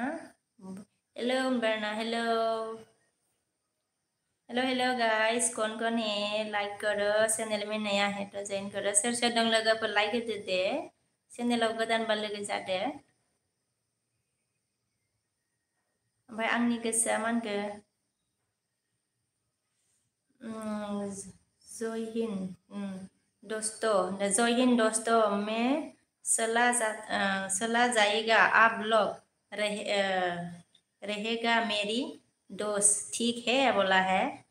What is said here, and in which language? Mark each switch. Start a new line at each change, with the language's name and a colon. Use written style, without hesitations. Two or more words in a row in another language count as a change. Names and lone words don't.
Hindi: हेलो बरना,
English: hello guys,
Hindi: कौन है, लाइक करो। चैनल में नया है तो ज्वाइन करो।
Bodo: सोर दं लोगोफोर, लाइक होदो दे। चैनलाव गोदानबा लोगो जादो। ओमफ्राय आंनि गोसोआ मा होनखो
Hindi: जय हिंद दोस्तों मैं चला जाएगा, आप लोग रहेगा मेरी दोस्त, ठीक है बोला है।